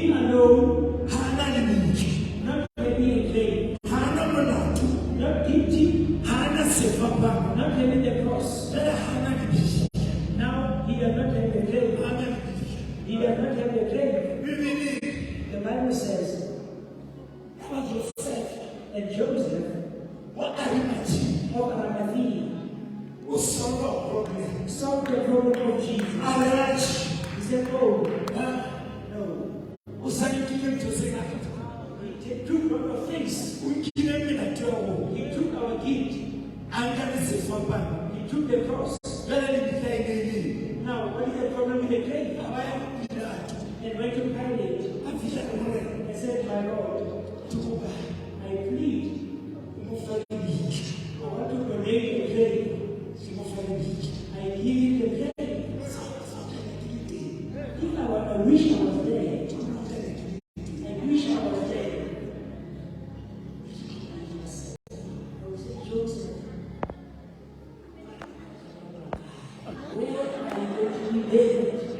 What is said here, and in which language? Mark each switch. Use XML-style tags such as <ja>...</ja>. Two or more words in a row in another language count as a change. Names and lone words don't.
<en>alone,</en> <st>hana lebitso,</st> <en>not having a claim,</en> <st>hana molato,</st> <en>not guilty,</en> <st>hana sefapano,</st> <en>not having the cross.</en> <st>jwale hana lebitso,</st> <en>Now he does not have the claim.</en> <st>hana lebitso.</st> <en>He does not have the claim.</en> <st>Bibele</st> <en>The Bible says,</en> <st>wa Joseph</st> <en>and Joseph</en> <st>wa Arimathea</st> <en>of Arimathea o solve a problem. solved the problem of Jesus. Arrange. He said, oh, No. no.</en> <st>O sanikile ntho tse ngata.</st> <en>He took a lot of things.</en> <st>O nkile melato ya rona.</st> <en>He took our guilt.</en> <st>A nka le sefapano.</st> <en>He took the cross.</en> <st>Jwale lebitla e ne le eng?</st> <en>Now, what is the problem with the claim?</en> <st>A ba ya go Pilato.</st> <en>And went to Pilate</en> <st>A fihla le morena.</st> <en>and said, my Lord,</en> <st>Ke kopa</st> <en>I plead,</en> <st>o mo fa lebitso.</st> <en>I want to donate the claim.</en> <st>Ke mo fa lebitso.</st> <en>I give you the claim. If I wish I was there. I wish I was there. I said, Joseph, where are you going to be buried?</en>